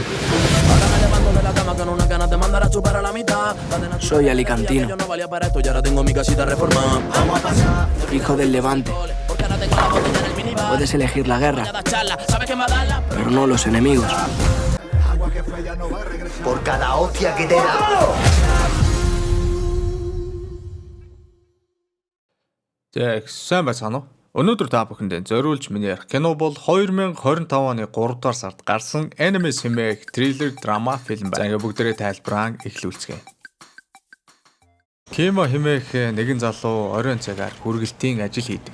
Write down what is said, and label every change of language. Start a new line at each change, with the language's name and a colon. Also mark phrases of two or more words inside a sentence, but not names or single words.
Spanish: Ahora me levanto de la cama con unas ganas de mandar a chupar a la mitad. Soy alicantino, Yo no valía para esto y ahora tengo mi casita reformada. Vamos a pasar. hijo del Levante. Porque ahora tengo la botella en el minibar. Puedes elegir la guerra, Cada charla, ¿sabes qué me va a dar la? pero no los enemigos. Por cada hostia que te da.
Mongolian: За сайн байцгаана уу? Өнөөдөр та бүхэнд зориулж миний ярих кино бол 2025 оны 3 дугаар сард гарсан аниме семейх триллер драма фильм байна. За ингээ бүгдээрээ тайлбараа эхлүүлцгээе. Кима хэмээх нэгэн залуу оройн цагаар хүргэлтийн ажил хийдэг.